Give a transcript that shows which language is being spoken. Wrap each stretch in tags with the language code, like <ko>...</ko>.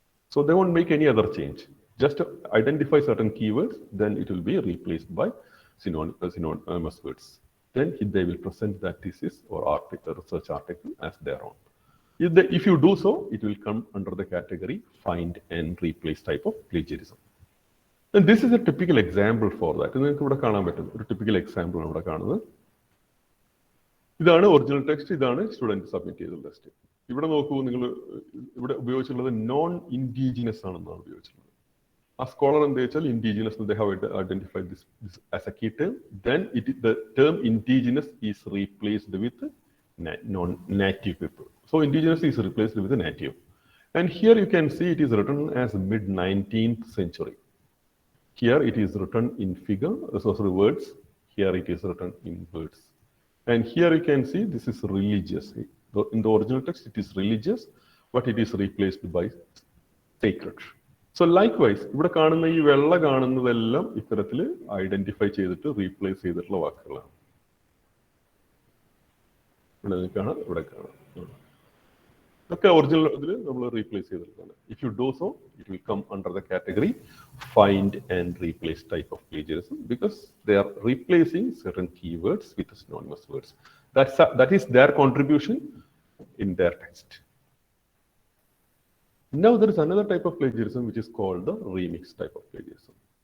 <en>So they won't make any other change. Just to identify certain keywords, then it will be replaced by synonymous words. Then they will present that thesis or research article as their own. If you do so, it will come under the category find and replace type of plagiarism. And this is a typical example for that.</en> <ml>നിങ്ങൾക്ക് ഇവിടെ കാണാൻ പറ്റും ഒരു typical example ആണ് ഇവിടെ കാണുന്നത്. ഇതാണ് original text, ഇതാണ് സ്റ്റുഡൻറ് സബ്മിറ്റ് ചെയ്ത ടെക്സ്റ്റ്. ഇവിടെ നോക്കൂ, നിങ്ങൾ ഇവിടെ ഉപയോഗിച്ചിട്ടുള്ളത് നോൺ ഇൻഡിജിനസ് ആണെന്നാണ് ഉപയോഗിച്ചിട്ടുള്ളത്.</ml> <en>A scholar and they tell indigenous, they have identified this as a key term. Then the term indigenous is replaced with non-native people. So indigenous is replaced with native. And here you can see it is written as mid-19th century. Here it is written in figure, so words. Here it is written in words. And here you can see this is religious. In the original text it is religious, but it is replaced by sacred. So likewise,</en> <ml>ഇവിടെ കാണുന്ന ഈ വെള്ള കാണുന്നതെല്ലാം ഇത്തരത്തിൽ identify ചെയ്തിട്ട് replace ചെയ്തിട്ടുള്ള വാക്കുകളാണ്. ഇവിടെ കാണാം, ഇവിടെ കാണാം. ഇതൊക്കെ ഒറിജിനൽ ഇതിൽ നമ്മൾ റീപ്ലേസ് ചെയ്തിട്ടുള്ളതാണ്.</ml> <en>If you do so, it will come under the category find and replace type of plagiarism because they are replacing certain keywords with synonymous words. That is their contribution in their text. Now there is another type of plagiarism which is called the remix type of plagiarism.</en>